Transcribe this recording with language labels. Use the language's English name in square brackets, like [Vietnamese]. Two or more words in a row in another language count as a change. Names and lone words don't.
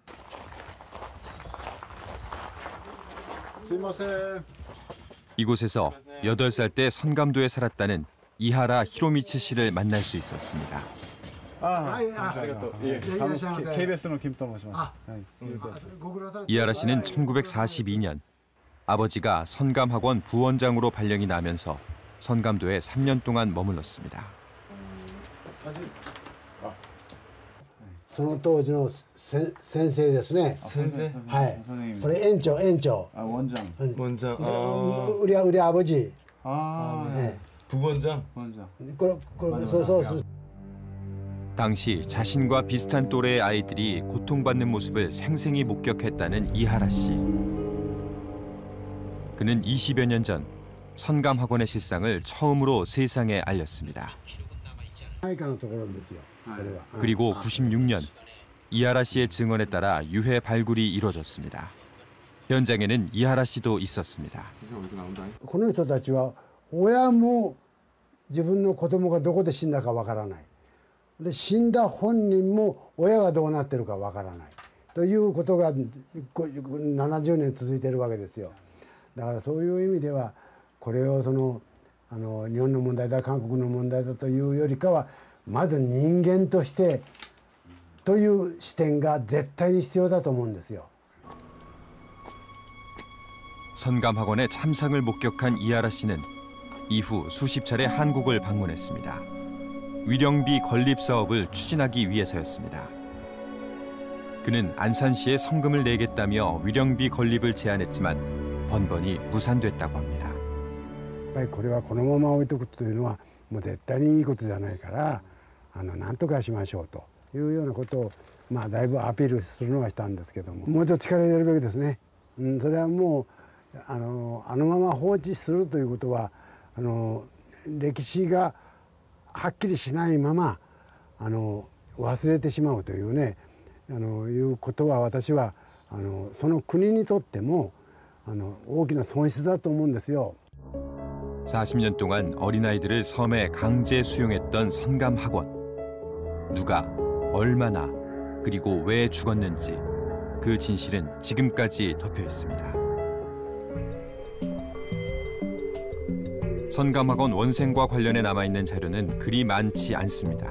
[Korean] 이곳에서 8살 때 선감도에 살았다는 이하라 히로미치 씨를 만날 수 있었습니다. KBS의 김토모시마스. 이하라 씨는 1942년 아버지가 선감학원 부원장으로 발령이 나면서 선감도에 3년 동안 머물렀습니다. [Japanese] その当時の先生ですね。先生。はい。これ園長。 [Korean] 원장. 우리 아버지. 네. 부원장. 당시 자신과 비슷한 또래의 아이들이 고통받는 모습을 생생히 목격했다는 이하라 씨. 그는 20여 년 전 선감학원의 실상을 처음으로 세상에 알렸습니다. 그리고 96년 이하라 씨의 증언에 따라 유해 발굴이 이루어졌습니다. 현장에는 이하라 씨도 있었습니다. [Japanese] この人たちは親も自分の子供がどこで死んだかわからない。で死んだ本人も親がどうなってるかわからないということが70年続いてるわけですよ。だからそういう意味ではこれを日本の問題だ韓国の問題だというよりかはまず人間としてという視点が絶対に必要だと思うんですよ。 [Korean] 선감학원의 참상을 목격한 이하라 씨는 이후 수십 차례 한국을 방문했습니다. 위령비 건립 사업을 추진하기 위해서였습니다. 그는 안산시에 성금을 내겠다며 위령비 건립을 제안했지만 번번이 무산됐다고 합니다. [Japanese] やっぱりこれはこのまま置いとくというのはもう絶対にいいことじゃないから何とかしましょうというようなことをだいぶアピールするのはしたんですけども、もうちょっと力入れるべきですね。それはもうあのまま放置するということは歴史がはっきりしないまま忘れてしまうというねいうことは私はその国にとっても大きな損失だと思うんですよ。 [Korean] 40년 동안 어린아이들을 섬에 강제 수용했던 선감학원. 누가, 얼마나, 그리고 왜 죽었는지 그 진실은 지금까지 덮여 있습니다. 선감학원 원생과 관련해 남아있는 자료는 그리 많지 않습니다.